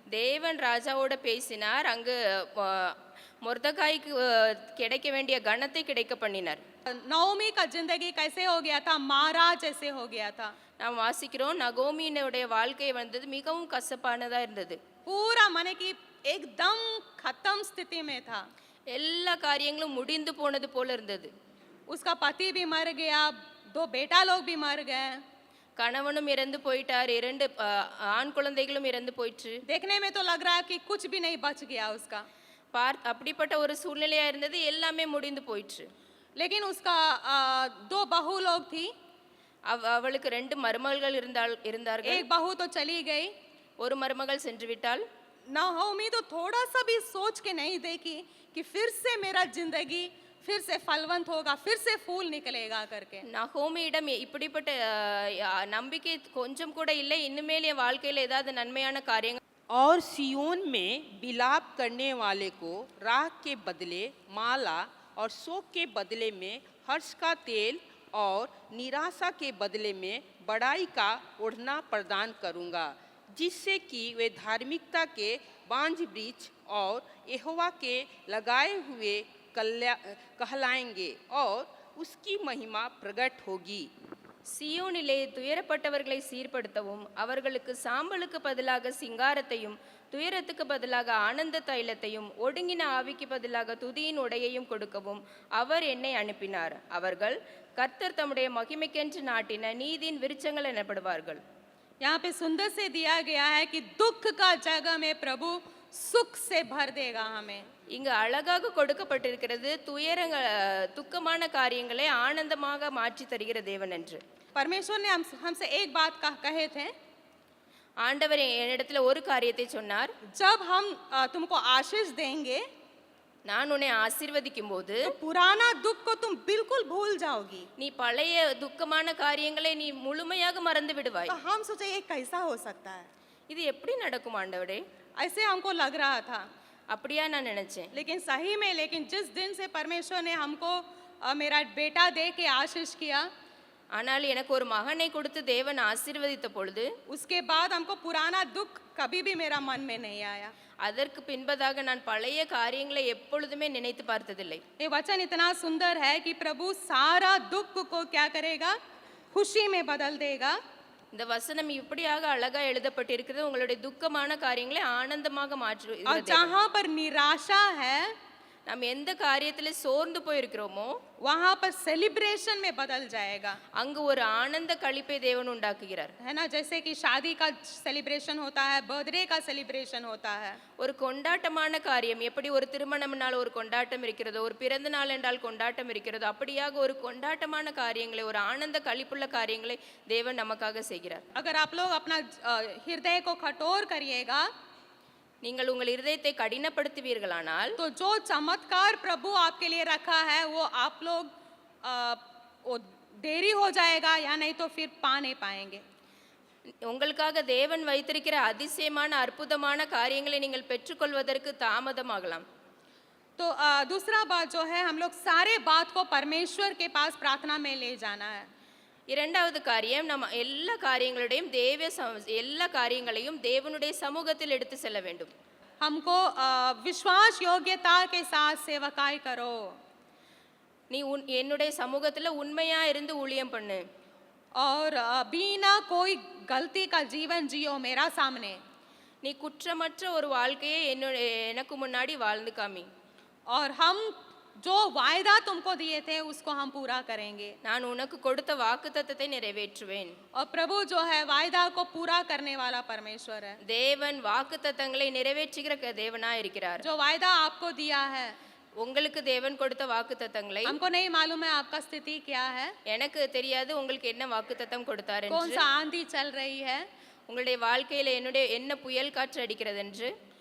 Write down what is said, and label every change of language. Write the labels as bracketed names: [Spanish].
[Tamil] தேவன் ராஜாவோட பேசினார். அங்கு மொர்தகாய்க்கு கிடைக்க வேண்டிய கனத்தை கிடைக்க பண்ணினார். [Hindi] नओमी का जिंदगी कैसे हो गया था, मारा जैसे हो गया था। [Tamil] நாம் வாசிக்கிறோம் நகோமியினுடைய வாழ்க்கை வந்தது மிகவும் கசப்பானதா இருந்தது. [Hindi] पूरा माने कि एकदम खत्म स्थिति में था। [Tamil] எல்லா காரியங்களும் முடிந்து போனது போல இருந்தது. [Hindi] उसका पति भी मर गया, 2 बेटा लोग भी मर गए। [Tamil] கணவனும் இறந்து போயிட்டார், 2 ஆண் குழந்தைகளும் இறந்து போயிற்று. [Hindi] देखने में तो लग रहा है कि कुछ भी नहीं बच गया उसका, [Tamil] அப்படிப்பட்ட ஒரு சூழ்நிலையா இருந்தது, எல்லாமே முடிந்து போயிற்று. [Hindi] लेकिन उसका 2 बहू लोग थी। [Tamil] அவளுக்கு 2 மருமகள்கள் இருந்தார்கள். [Hindi] एक बहू तो चली गई। [Tamil] ஒரு மருமகள் சென்று விட்டாள். [Hindi] नहोमी तो थोड़ा सा भी सोच के नहीं देखी कि फिर से मेरा जिंदगी फिर से फलवंत होगा, फिर से फूल निकलेगा करके। [Tamil] நகோமியிடம் இப்படிப்பட்ட நம்பிக்கை கொஞ்சம் கூட இல்லை, இனிமேல் என் வாழ்க்கையில் ஏதாவது நன்மையான காரியங்கள். [Hindi] और सियोन में विलाप करने वाले को राख के बदले माला और शोक के बदले में हर्ष का तेल और निराशा के बदले में बड़ाई का ओढ़ना प्रदान करूँगा, जिससे कि वे धार्मिकता के बांझ वृक्ष और यहोवा के लगाए हुए कहलाएंगे और उसकी महिमा प्रकट होगी. [Tamil] சியோனிலே துயரப்பட்டவர்களை சீர்படுத்தவும், அவர்களுக்கு சாம்பலுக்கு பதிலாக சிங்காரத்தையும், துயரத்துக்கு பதிலாக ஆனந்த தைலத்தையும், ஒடுங்கின ஆவிக்கு பதிலாக துதியின் உடையையும் கொடுக்கவும் அவர் என்னை அனுப்பினார். அவர்கள் கர்த்தர் தம்முடைய மகிமைக்கென்று நாட்டின நீதியின் விருட்சங்கள் எனப்படுவார்கள். [Hindi] यहाँ पे सुंदर से दिया गया है कि दुख का जगह में प्रभु सुख से भर देगा हमें। [Tamil] இங்கு அழகாக கொடுக்கப்பட்டிருக்கிறது, துக்கமான காரியங்களை ஆனந்தமாக மாற்றி தருகிற தேவன் என்று. [Hindi] परमेश्वर ने हमसे एक बात कहे थे, [Tamil] ஆண்டவர் என்னிடத்துல ஒரு காரியத்தை சொன்னார். [Hindi] जब हम तुमको आशीष देंगे [Tamil] நான் உன்னை ஆசீர்வதிக்கும் போது [Hindi] तो पुराना दुख को तुम बिल्कुल भूल जाओगी। [Tamil] நீ பழைய துக்கமான காரியங்களை நீ முழுமையாக மறந்து விடுவாய். [Hindi] तो हम सोचे ये कैसा हो सकता है, [Tamil] இது எப்படி நடக்கும் ஆண்டவரே? [Hindi] ऐसे हमको लग रहा था। [Tamil] அப்படியா நான் நினைச்சேன். [Hindi] लेकिन सही में, लेकिन जिस दिन से परमेश्वर ने हमको मेरा बेटा दे के आशीष किया, [Tamil] ஆனால் எனக்கு ஒரு மகனை கொடுத்து தேவன் ஆசீர்வதித்த பொழுது [Hindi] उसके बाद हमको पुराना दुख कभी भी मेरा मन में नहीं आया। [Tamil] அதற்கு பின்பதாக நான் பழைய காரியங்களை எப்பொழுதுமே நினைத்து பார்த்ததில்லை. [Hindi] ये वचन इतना सुंदर है कि प्रभु सारा दुख को क्या करेगा, खुशी में बदल देगा। [Tamil] இந்த வசனம் இப்படியாக அழகா எழுதப்பட்டிருக்கிறது, உங்களுடைய துக்கமான காரியங்களை ஆனந்தமாக [Hindi] और [Tamil] மாற்று. [Hindi] जहाँ पर निराशा है [Tamil] நாம் எந்த காரியத்துல சோர்ந்து போயிருக்கிறோமோ [Hindi] वहाँ पर सेलिब्रेशन में बदल जाएगा, [Tamil] அங்கு ஒரு ஆனந்த களிப்பை தேவன் உண்டாக்குகிறார். [Hindi] है ना। जैसे कि शादी का सेलिब्रेशन होता है, बर्थडे का सेलिब्रेशन होता है, [Tamil] ஒரு கொண்டாட்டமான காரியம் எப்படி ஒரு திருமணம்னால் ஒரு கொண்டாட்டம் இருக்கிறதோ, ஒரு பிறந்த நாள் என்றால் கொண்டாட்டம் இருக்கிறதோ, அப்படியாக ஒரு கொண்டாட்டமான காரியங்களை, ஒரு ஆனந்த களிப்புள்ள காரியங்களை தேவன் நமக்காக செய்கிறார். [Hindi] अगर आप लोग अपना हृदय को कठोर करिएगा [Tamil] நீங்கள் உங்கள் இருதயத்தை கடினப்படுத்துவீர்களானால் [Hindi] तो जो चमत्कार प्रभु आपके लिए रखा है वो आप लोग वो देरी हो जाएगा, या नहीं तो फिर पा नहीं पाएंगे। [Tamil] உங்களுக்காக தேவன் வைத்திருக்கிற அதிசயமான அற்புதமான காரியங்களை நீங்கள் பெற்றுக்கொள்வதற்கு தாமதமாகலாம். [Hindi] तो दूसरा बात जो है, हम लोग सारे बात को परमेश्वर के पास प्रार्थना में ले जाना है। [Tamil] இரண்டாவது காரியம், நம்ம எல்லா காரியங்களையும் தேவனுடைய சமூகத்தில் எடுத்து செல்ல வேண்டும். [Hindi] हमको विश्वास योग्यता के साथ सेवकाई करो। [Tamil] நீ என்னுடைய சமூகத்துல உண்மையா இருந்து ஊழியம் பண்ணு. [Hindi] और बिना कोई गलती का जीवन जियो मेरा सामने। [Tamil] நீ குற்றமற்ற ஒரு வாழ்க்கையை எனக்கு முன்னாடி வாழ்ந்து காமி. [Hindi] और हम जो वायदा तुमको दिए थे उसको हम पूरा करेंगे। [Tamil] நான் உனக்கு கொடுத்த வாக்குத்தத்தத்தை நிறைவேற்றுவேன். [Hindi] और प्रभु जो है वायदा को पूरा करने वाला परमेश्वर है। [Tamil] தேவன் வாக்குத்தத்தங்களை நிறைவேற்றுகிற தேவனா இருக்கிறார். [Hindi] जो वायदा आपको दिया है, [Tamil] உங்களுக்கு தேவன் கொடுத்த வாக்குத்தத்தங்களை, [Hindi] हमको नहीं मालूम है आपका स्थिति क्या है, [Tamil] எனக்கு தெரியாது உங்களுக்கு என்ன வாக்குத்தத்தம் கொடுத்தார் [Hindi] कौन [Tamil] என்று, [Hindi] सा आंधी चल रही है, [Tamil] உங்களுடைய வாழ்க்கையில என்ன புயல் காற்று அடிக்கிறது என்று.